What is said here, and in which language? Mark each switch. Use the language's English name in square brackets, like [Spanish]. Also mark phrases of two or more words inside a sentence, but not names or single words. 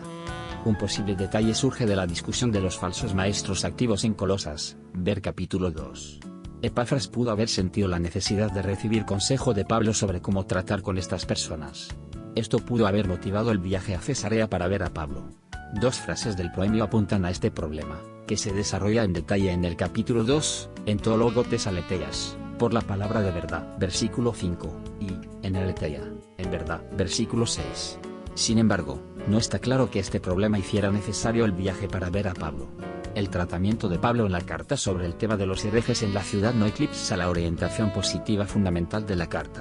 [Spanish] Un posible detalle surge de la discusión de los falsos maestros activos en Colosas, ver capítulo 2. Epafras pudo haber sentido la necesidad de recibir consejo de Pablo sobre cómo tratar con estas personas. Esto pudo haber motivado el viaje a Cesarea para ver a Pablo. Dos frases del proemio apuntan a este problema, que se desarrolla en detalle en el capítulo 2, [Greek] ἐν τῷ λόγου τῆς ἀληθείας, [Spanish] por la palabra de verdad, versículo 5, y, [Greek] ἐν ἀληθείᾳ, [Spanish] en verdad, versículo 6. Sin embargo, no está claro que este problema hiciera necesario el viaje para ver a Pablo. El tratamiento de Pablo en la carta sobre el tema de los herejes en la ciudad no eclipsa la orientación positiva fundamental de la carta.